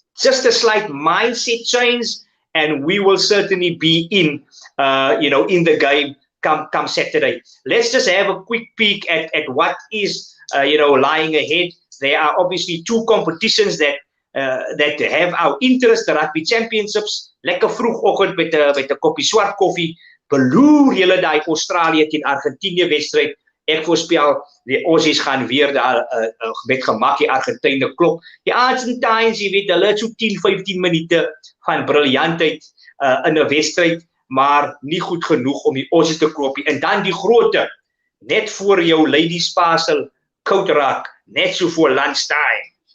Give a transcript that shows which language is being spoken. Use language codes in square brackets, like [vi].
[en] Just a slight mindset change, and we will certainly be in the game come Saturday. Let's just have a quick peek at what is lying ahead. There are obviously 2 competitions that have our interest, the Rugby Championships. [af] Lekker vroegoggend met 'n koppie swart koffie. Beloer julle daai Australië teen Argentinië wedstryd. Ek voorspel die Aussies gaan weer daar met gemak die Argentyne klop. Die Argentines, jy weet, hulle het so 10-15 minute van briljantheid in 'n wedstryd, maar nie goed genoeg om die Aussies te klop nie. En dan die grootte, net voor jou ladies pasel, koud raak, net so voor lunchtime.